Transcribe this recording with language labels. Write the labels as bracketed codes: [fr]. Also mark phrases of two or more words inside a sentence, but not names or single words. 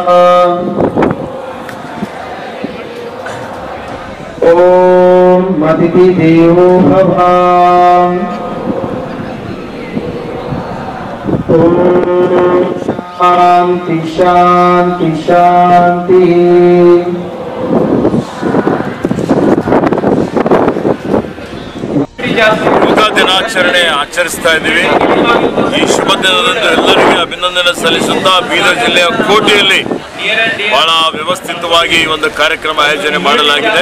[sa] ओम अतिथि देवो भव। ओम शांति शांति शांति। [kn] ಯೋಗ ದಿನಾಚರಣೆ ಆಚರಿಸ್ತಾ ಇದ್ದೀವಿ। ಈ ಶುಭ ದಿನದಂದು ಎಲ್ಲರಿಗೆ ಅಭಿನಂದನೆ ಸಲ್ಲಿಸುತ್ತಾ ಬೀದರ್ ಜಿಲ್ಲೆಯ ಕೋಟೆಯಲ್ಲಿ ಬಹಳ ವ್ಯವಸ್ಥಿತವಾಗಿ ಒಂದು ಕಾರ್ಯಕ್ರಮ ಆಯೋಜನೆ ಮಾಡಲಾಗಿದೆ।